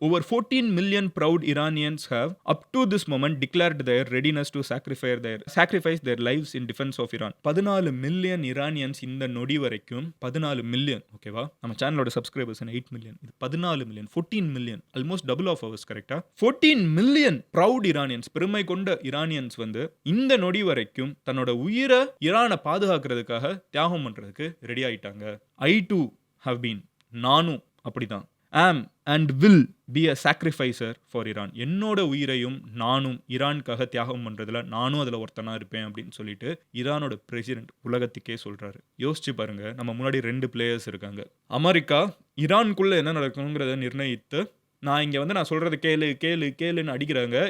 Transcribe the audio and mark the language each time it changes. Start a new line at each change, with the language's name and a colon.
English: Over 14 million proud Iranians have up to this moment declared their readiness to sacrifice their lives in defense of Iran.
Tamil: 14 million Iranians இந்த நொடி வரைக்கும் 14 million, ஓகேவா? நம்ம சேனலோட subscribers 8 million. இது 14 million, 14 million,
English: Almost double of hours.
Tamil: கரெக்டா? 14 million proud Iranians, பெருமை கொண்ட இரானியன்ஸ் வந்து இந்த நொடி வரைக்கும் தன்னோட உயிரை ஈரானை பாதுகாக்கிறதுக்காக தியாகம் பண்றதுக்கு ரெடி ஆயிட்டாங்க.
English: I too have been.
Tamil: நானும் அப்படிதான்.
English: am and will be a sacrificer for Iran.
Tamil: என்னோட உயிரையும் நானும் ஈரானுக்காக தியாகம் பண்றதுல நானும் அதுல ஒருத்தனா இருப்பேன் அப்படின்னு சொல்லிட்டு ஈரானோட பிரசிடென்ட் உலகத்துக்கே சொல்றாரு. யோசிச்சு பாருங்க, நம்ம முன்னாடி 2 பிளேயர்ஸ் இருக்காங்க. அமெரிக்கா ஈரானுக்குள்ள என்ன நடக்கணுங்கிறத நிர்ணயித்து நான் இங்க வந்து நான் சொல்றது கேளுன்னு அடிக்கிறாங்க.